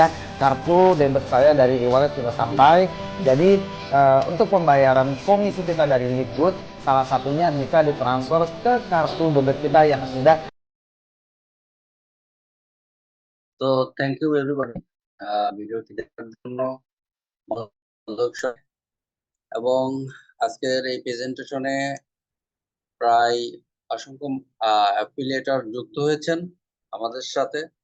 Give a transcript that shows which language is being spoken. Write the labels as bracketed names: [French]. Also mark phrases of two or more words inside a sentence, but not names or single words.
[Indonesian] Kartu debit saya dari e-wallet sudah sampai. Jadi untuk pembayaran komisi kita dari Libgood, salah satunya bisa ditransfer ke kartu debit kita yang sudah. [Bangla] তো [English] thank you everybody [Bangla] ভিডিওটি দেখার জন্য দর্শক। এবং আজকের এই প্রেজেন্টেশনে প্রায় অসংখ্য অ্যাফিলিয়েটর যুক্ত হয়েছেন আমাদের সাথে।